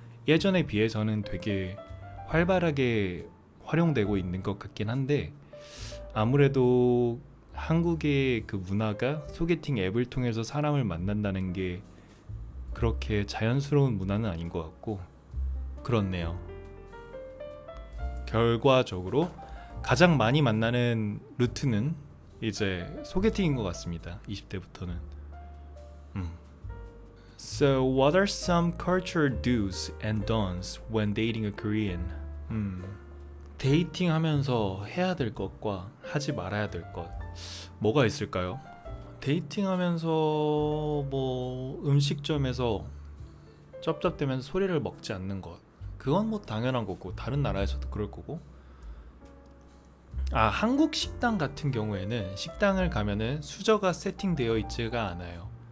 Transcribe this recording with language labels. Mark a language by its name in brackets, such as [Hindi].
[Korean] 예전에 비해서는 되게 활발하게 활용되고 있는 것 같긴 한데 아무래도 한국의 그 문화가 소개팅 앱을 통해서 사람을 만난다는 게 그렇게 자연스러운 문화는 아닌 것 같고 그렇네요. 결과적으로 가장 많이 만나는 루트는 이제 소개팅인 것 같습니다. 20대부터는. [English] So what are some cultural do's and don'ts when dating a Korean? [Korean] 데이팅하면서 해야 될 것과 하지 말아야 될 것 뭐가 있을까요? 데이팅하면서 뭐 음식점에서 쩝쩝대면서 소리를 먹지 않는 것 그건 뭐 당연한 거고 다른 나라에서도 그럴 거고 한국 식당 같은 경우에는 식당을 가면은 수저가 세팅되어 있지가 않아요.